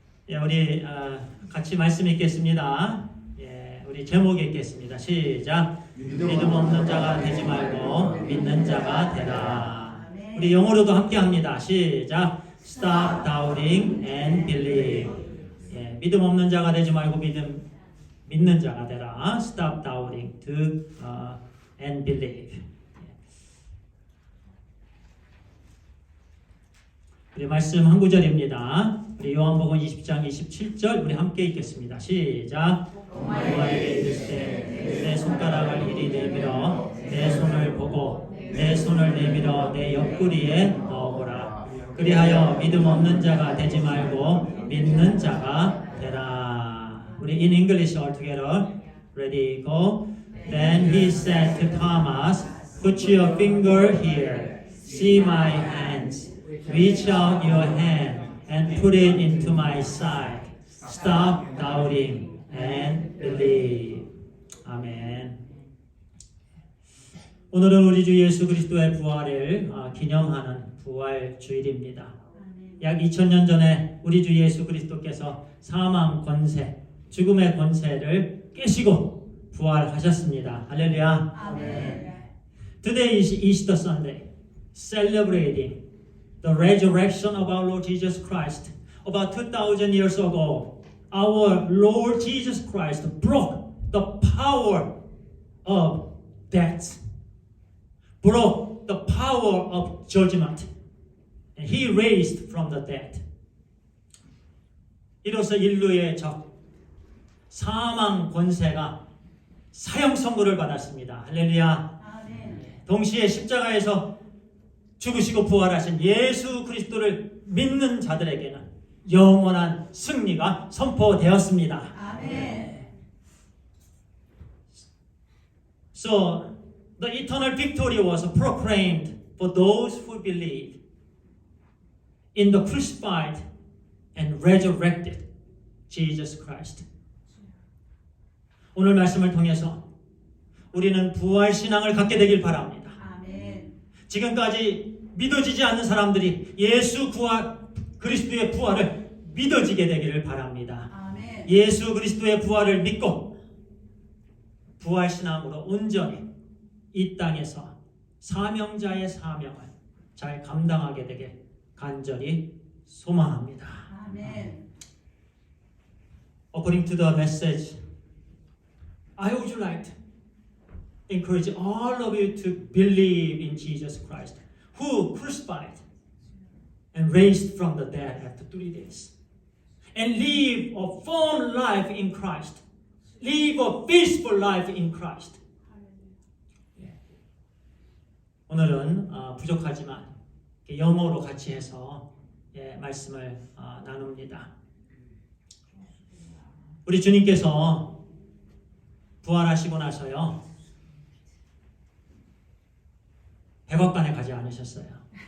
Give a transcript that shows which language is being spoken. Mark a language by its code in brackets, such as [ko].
[ko] 예, 우리 같이 말씀 읽겠습니다. 예, 우리 제목 읽겠습니다. 시작. 믿음 없는 자가 되지 말고 믿는 자가 되라. 우리 영어로도 함께 합니다. 시작. [en] Stop doubting and believe. [ko] 예, 믿음 없는 자가 되지 말고 믿는 자가 되라. [en] Stop doubting and believe. [ko] 우리 말씀 한 구절입니다. 우리 요한복음 20장 27절 우리 함께 읽겠습니다. 시작. 너희에게 이르시되 내 손가락을 이리 내밀어 내 손을 보고 내 손을 내밀어 내 옆구리에 넣어보라. 그리하여 믿음 없는 자가 되지 말고 믿는 자가 되라. [en] 우리 in English all together. Ready, go. Then he said to Thomas, put your finger here. See my hands. Reach out your hand and put it into my side. Stop doubting and believe. [ko] 아멘. 오늘은 우리 주 예수 그리스도의 부활을 기념하는 부활 주일입니다. 약 2000년 전에 우리 주 예수 그리스도께서 사망 권세, 죽음의 권세를 깨시고 부활하셨습니다. 할렐루야. 아멘. [en] Today is Easter Sunday, celebrating the resurrection of our Lord Jesus Christ. About 2,000 years ago, our Lord Jesus Christ broke the power of death, broke the power of judgment, and He raised from the dead. [ko] 이로써 인류의 적, 사망 권세가 사형 선고를 받았습니다. 할렐루야. 아멘. 동시에 십자가에서 죽으시고 부활하신 예수 그리스도를 믿는 자들에게는 영원한 승리가 선포되었습니다. 아멘. [en] So the eternal victory was proclaimed for those who believe in the crucified and resurrected Jesus Christ. [ko] 오늘 말씀을 통해서 우리는 부활 신앙을 갖게 되길 바랍니다. 아멘. 지금까지 믿어지지 않는 사람들이 예수 그리스도의 부활을 믿어지게 되기를 바랍니다. 아멘. 예수 그리스도의 부활을 믿고 부활 신앙으로 온전히 이 땅에서 사명자의 사명을 잘 감당하게 되길 간절히 소망합니다. 아멘. [en] According to the message, I would like to encourage all of you to believe in Jesus Christ, who crucified and raised from the dead after 3 days, and live a firm life in Christ, live a peaceful life in Christ. [ko] 오늘은 부족하지만 영어로 같이 해서 말씀을 나눕니다. 우리 주님께서 부활하시고 나서요, 백악관에 가지 않으셨어요.